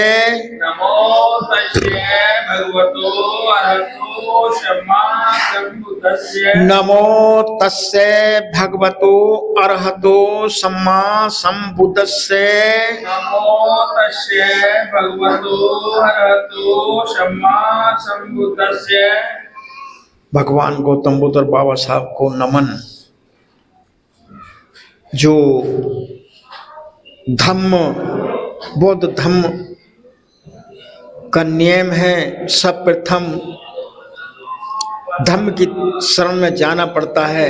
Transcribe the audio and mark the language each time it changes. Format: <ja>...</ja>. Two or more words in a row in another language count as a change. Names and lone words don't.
<pi>नमो तस्से भगवतो अरहतो सम्मा संबुद्धस्से, नमो तस्से भगवतो अरहतो सम्मा संबुद्धस्से, नमो तस्से भगवतो अरहतो सम्मा संबुद्धस्से।</pi> <hi>भगवान गौतम बुद्ध और बाबा साहब को नमन। जो धम्म बौद्ध धम्म का नियम है, सब प्रथम धम्म की शरण में जाना पड़ता है।</hi>